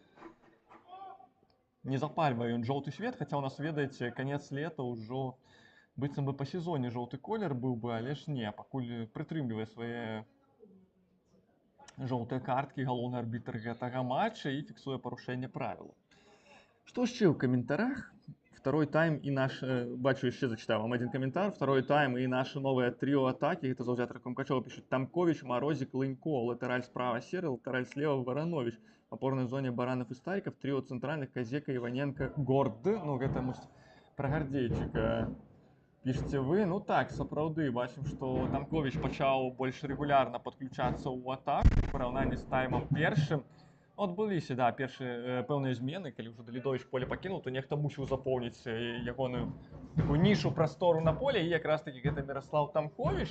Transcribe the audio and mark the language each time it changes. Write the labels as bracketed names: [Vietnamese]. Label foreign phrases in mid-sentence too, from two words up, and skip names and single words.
[Belarusian] Не запальвае ён жоўты свет, хаця ў нас, ведаеце, канец лета ўжо быццам бы па сезоне жоўты колер быў бы, але ж не, пакуль прытрымлівае свае жоўтыя карткі галоўны арбітр гэтага матча і фіксуе парушэнне правілаў. Што яшчэ ў каментарах? [Russian] Второй тайм [Belarusian] і наш, бачу, яшчэ зачытаю вам один каментар. [Russian] Второй тайм і наше новое тріо атакі. [Belarusian] Гэта заўзятары Крумкачова пішуць: Тамкович, Марозик, Лынько, латараль справа Серый, латараль слева Варанович. [Russian] В опорной зоне Баранов и Стариков, трио центральных Казека, Иваненко, Горд. [Belarusian] Ну, гэта мусіць пра Гардзейчыка пішце вы. Ну так, сапраўды, бачым, што Тамкович пачаў больш рэгулярна падключацца ў атаку у параўнанні з таймам першым. Адбыліся, да, першыя пэўныя змены, калі ўжо Далідовіч поле пакінуў, то нехта мусіў запоўніць ягоную такую нішу прастору на поле, і якраз такі гэта Міраслаў Тамкович.